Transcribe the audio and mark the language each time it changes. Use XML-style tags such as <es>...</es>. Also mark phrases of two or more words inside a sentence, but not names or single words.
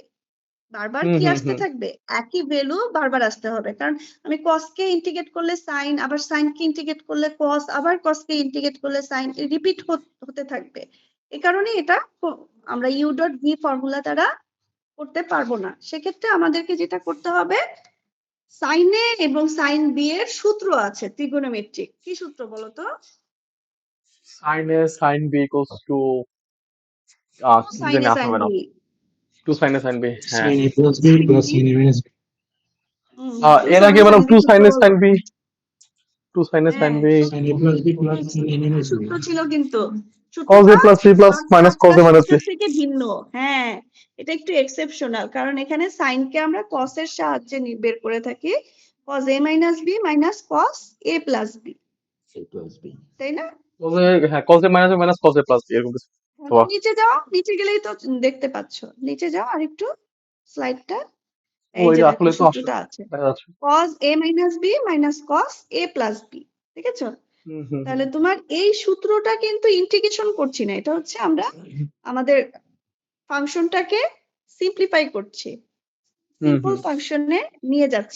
<bn>বারবার কি আসতে থাকবে? একই ভ্যালু বারবার আসতে হবে। কারণ আমি cos কে ইন্টিগ্রেট করলে sin, আবার sin কে ইন্টিগ্রেট করলে cos, আবার cos কে ইন্টিগ্রেট করলে sin, রিপিট হতে থাকবে। এই কারণে এটা আমরা</bn> <en>u dot v</en> <bn>ফর্মুলা দ্বারা করতে পারবো না। সেক্ষেত্রে আমাদেরকে যেটা করতে হবে, sin a এবং sin b এর সূত্র আছে ত্রিগোনোমেট্রিক। কি সূত্র বলো তো?</bn> <en>sine a sine b equals to কি</en> <bn>sin জানি a আসবে sin না। b। 2 sin a sin b। হ্যাঁ।</bn> <en>sin a plus b plus sin a minus b.</en> <bn>এর আগে ম্যাডাম 2 sin a sin b 2 sin a sin b</bn> <en>Sin a plus b plus sin a minus b.</en> <bn>সূত্র ছিল কিন্তু cos a সূত্রটা</bn> <en>plus b plus minus cos a minus b।</en> <bn>সূত্রের থেকে ভিন্ন। হ্যাঁ, এটা একটু এক্সেপশনাল, কারণ এখানে সাইন কে আমরা cos এর সাহায্যে বের করে থাকি,</bn> <en>cos a minus b minus cos a plus b, A plus b.</en> <bn>তাই না? হ্যাঁ</bn> <en>cos a minus a minus cos a plus b</en> <bn>এরকম কিছু। এখন নিচে যাও, নিচে গেলেই তো দেখতে পাচ্ছ। নিচে যাও আরেকটু স্লাইডটা, এই ওই যে যে দেখো আসলে তো সূত্রটা আছে, দেখা যাচ্ছে।</bn> <en>cos a minus b minus cos a plus b,</en> <bn>ঠিক আছে? তাহলে তোমার এই সূত্রটা কিন্তু ইন্টিগ্রেশন করছি না, এটা হচ্ছে আমরা আমাদের ফাংশনটাকে সিম্পলিফাই করছি, সিম্পল ফাংশনে নিয়ে যাচ্ছি।</bn>